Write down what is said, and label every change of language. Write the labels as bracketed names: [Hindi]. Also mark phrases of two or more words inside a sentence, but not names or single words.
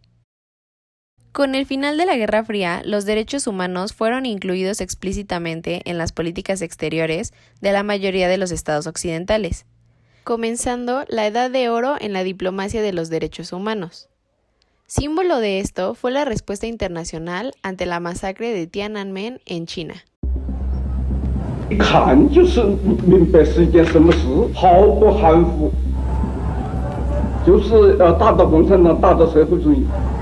[Spanish] Con el final de la Guerra Fría, los derechos humanos fueron incluidos explícitamente en las políticas exteriores de la mayoría de los estados occidentales, comenzando la Edad de Oro en la diplomacia de los derechos humanos. Símbolo de esto fue la respuesta internacional ante la masacre de Tiananmen en China. [Chinese] 一看就是明白是一件什么事，毫不含糊，就是要打倒共产党，打倒社会主义。